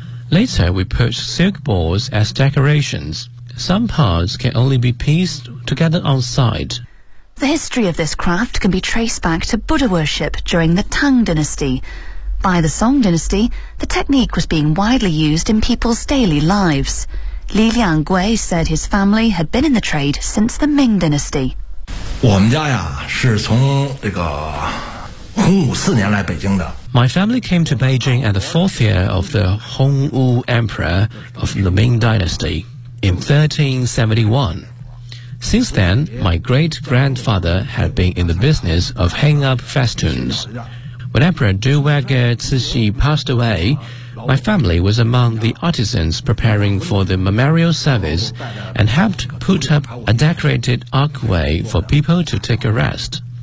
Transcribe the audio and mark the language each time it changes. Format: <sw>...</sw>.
<en>Later, we put silk balls as decorations. Some parts can only be pieced together on site. The history of this craft can be traced back to Buddha worship during the Tang Dynasty. By the Song Dynasty, the technique was being widely used in people's daily lives. Li Liangwei said his family had been in the trade since the Ming Dynasty.</en> <zh>我们家呀是从这个洪武四年来北京的。</zh> <en>My family came to Beijing at the fourth year of the Hongwu Emperor of the Ming Dynasty. In 1371. Since then, my great-grandfather had been in the business of hanging up festoons. When Emperor Duwagger Cixi passed away, my family was among the artisans preparing for the memorial service and helped put up a decorated archway for people to take a rest.</en>